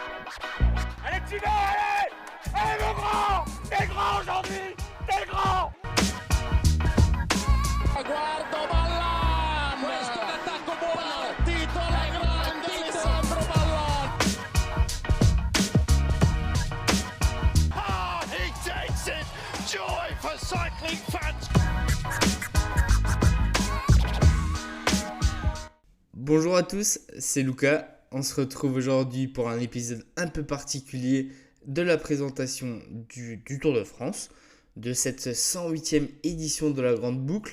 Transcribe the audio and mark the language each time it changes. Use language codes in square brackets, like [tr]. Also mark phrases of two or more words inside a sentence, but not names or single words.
[fr] Allez, tu vas, allez! Allez, mon grand! T'es grand aujourd'hui! T'es grand! [it] Guardo Ballan, questo è l'attacco buono, titola grande Alessandro Ballan. [en] Ah, he takes it! Joy for cycling fans! [fr] Bonjour à tous, c'est Lucas. On se retrouve aujourd'hui pour un épisode un peu particulier de la présentation du Tour de France, de cette 108e édition de la Grande Boucle.